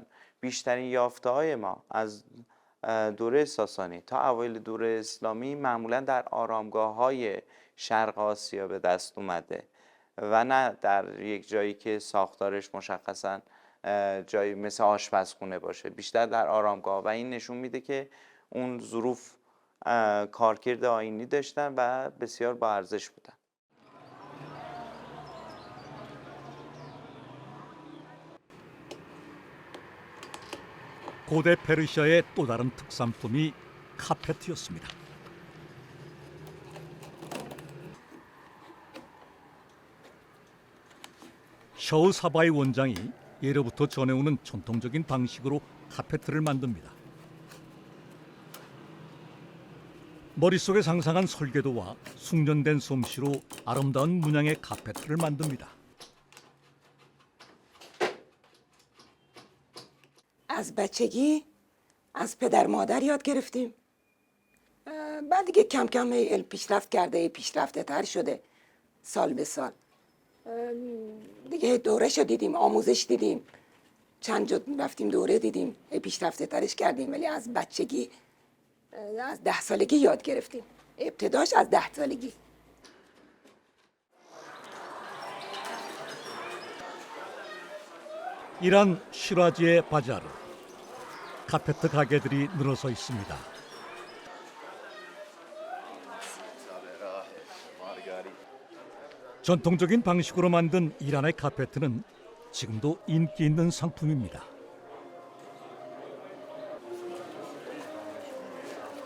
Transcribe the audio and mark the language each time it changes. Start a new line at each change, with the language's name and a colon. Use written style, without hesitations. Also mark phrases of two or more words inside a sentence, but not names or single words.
Persian: بیشترین یافته های ما از دوره ساسانی تا اوایل دوره اسلامی معمولا در آرامگاه های شرق آسیا به دست اومده و نه در یک جایی که ساختارش مشخصا جایی مثل آشپزخونه باشه، بیشتر در آرامگاه، و این نشون میده که اون ظروف کارکرد آیینی داشتن و بسیار با ارزش بودن.
Korean: 고대 페르시아의 또 다른 특산품이 카페트였습니다. 셔우 사바이 원장이 예로부터 전해오는 전통적인 방식으로 카페트를 만듭니다. 머릿속에 상상한 설계도와 숙련된 솜씨로 아름다운 문양의 카페트를 만듭니다.
Persian: از بچگی از پدر مادر یاد گرفتیم. بعد دیگه کم کم علم پیشرفت کرده، پیشرفته تر شده سال به سال. دیگه دوره‌شو دیدیم، آموزش دیدیم، چند جا رفتیم دوره دیدیم، پیشرفته ترش کردیم، ولی از بچگی از 10 سالگی یاد گرفتیم. ابتداش از 10 سالگی.
Korean: 이란 시라지의 바자르, 카페트 가게들이 늘어서 있습니다. 전통적인 방식으로 만든 이란의 카페트는 지금도 인기 있는 상품입니다.